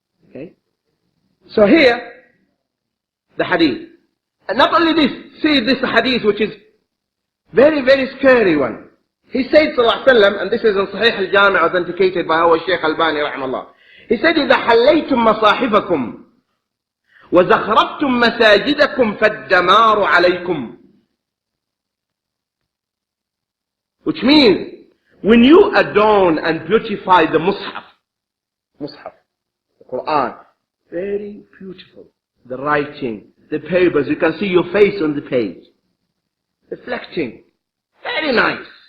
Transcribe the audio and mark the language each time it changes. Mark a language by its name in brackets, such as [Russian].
[English] Okay? So here, the hadith. And not only this, see this hadith which is very, very scary one. He said, sallallahu alayhi wa sallam, and this is in Sahih al-Jami' authenticated by our Shaykh Albani rahimahullah. He said, [Arabic] إذا حليتم مصاحفكم وزخرفتم مساجدكم فالدمار عليكم. [English] Which means, when you adorn and beautify the Mus'haf, the Quran, very beautiful. The writing, the papers, you can see your face on the page. Reflecting, very nice.